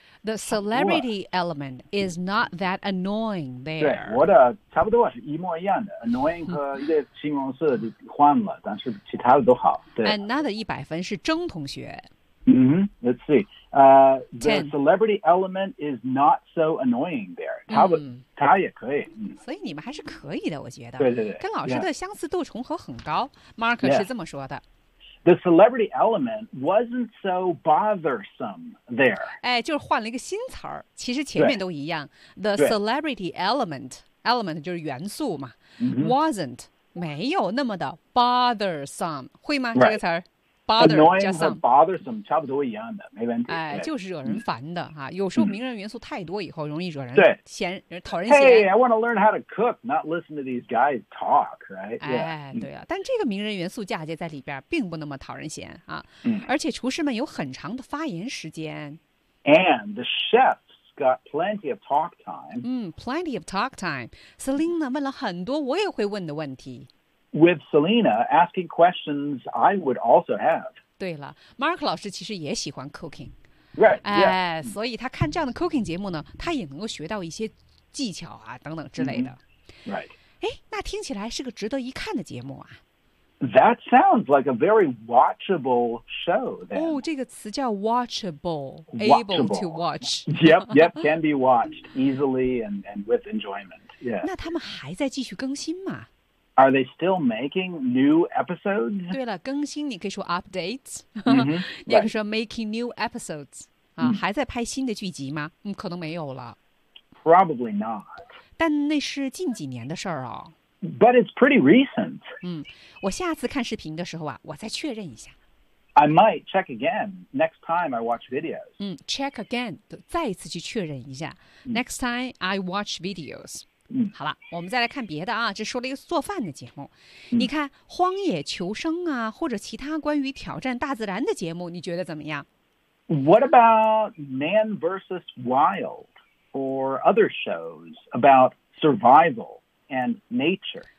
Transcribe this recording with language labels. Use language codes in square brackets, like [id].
[en] The celebrity element is not that annoying there [zh] 对我的差不多是一模一样的 annoying 和一个形容词就换了但是其他的都好对 [en] Another [zh] 100分是征同学 [en] Let's see. The celebrity element is not so annoying there. [zh] 他也可以。所以你们还是可以的，我觉得。对对对。跟老师的相似度重合很高。 [en] Yeah. [zh] Mark 是这么说的。 [en] The celebrity element wasn't so bothersome there. [zh] 哎，就是换了一个新词儿。其实前面都一样。 [en] The celebrity element [zh] 就是元素嘛。 Wasn't 没有那么的 bothersome， 会吗？ [en] Right. [zh] 这个词儿。 Annoying 和 bothersome 差不多一样的，没问题。哎，就是惹人烦的哈、有时候名人元素太多以后容易惹人嫌，讨人嫌。 [en] Hey, I want to learn how to cook, not listen to these guys talk, right? 哎， yeah. [zh] 对啊，但这个名人元素嫁接在里边，并不那么讨人嫌啊。而且厨师们有很长的发言时间。 [en] And the chefs got plenty of talk time. Plenty of talk time. [zh] Selena 问了很多我也会问的问题。 [en] With Selena asking questions, I would also have. [zh] 对了 ，Mark 老师其实也喜欢 cooking. [en] Right. 哎、 yeah. ， [zh] 所以他看这样的 cooking 节目呢，他也能够学到一些技巧啊等等之类的。 [en] Right. [zh] 哎，那听起来是个值得一看的节目啊。 [en] That sounds like a very watchable show. Then. [zh] 哦，这个词叫 watchable, [en] watchable. able to watch. yep, yep, can be watched easily and with enjoyment. Yeah. [zh] 那他们还在继续更新吗？ [en] Are they still making new episodes? [zh] 对了，更新你可以说 updates，你、也可以说 [en] making new episodes [zh] 啊、还在拍新的剧集吗？可能没有了。 [en] Probably not. [zh] 但那是近几年的事儿哦。 [en] But it's pretty recent. [zh] 我下次看视频的时候啊，我再确认一下。 [en] I might check again next time I watch videos. Check again， [zh] 再一次去确认一下。 [en] Next time I watch videos. [zh] 好了，我们再来看别的啊，这说了一个做饭的节目。你看《荒野求生》啊，或者其他关于挑战大自然的节目，你觉得怎么样？ [en] What about Man vs. Wild or other shows about survival and nature?